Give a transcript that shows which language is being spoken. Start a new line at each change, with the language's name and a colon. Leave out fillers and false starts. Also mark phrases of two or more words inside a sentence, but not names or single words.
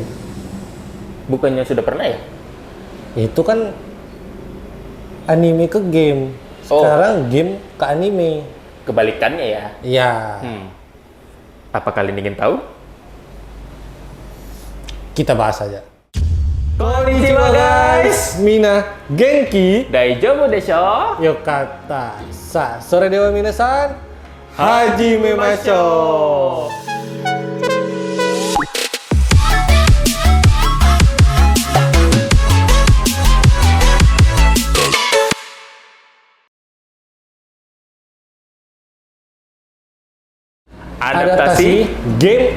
Indonesian: Bukannya sudah pernah ya? Itu kan anime ke game. Sekarang game ke anime. Kebalikannya ya. Iya. Apa kalian ingin tahu? Kita bahas aja.
Japanese: Konnichiwa guys. 皆 元気. 大丈夫 でしょ? Yokata. さあ それでは 皆さん。 始め ましょう.
Indonesian: Adaptasi game.